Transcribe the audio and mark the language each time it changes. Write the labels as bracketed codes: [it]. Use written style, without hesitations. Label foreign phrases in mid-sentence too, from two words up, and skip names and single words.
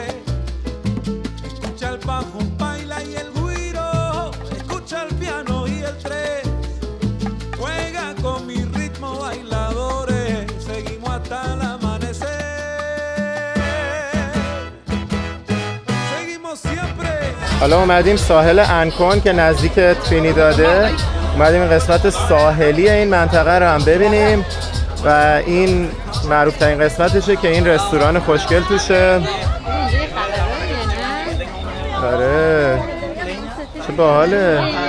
[es] Escucha el bajo, baila y el güiro, escucha el piano y el tres. Juega con mi ritmo bailadores, seguimos hasta el amanecer. Seguimos siempre. [fa] حالا اومدیم ساحل انکون که نزدیک ترینیداده. اومدیم این قسمت ساحلی این منطقه رو هم ببینیم و این معروف ترین قسمتشه که این رستوران خوشگل توشه. آره چه باحاله.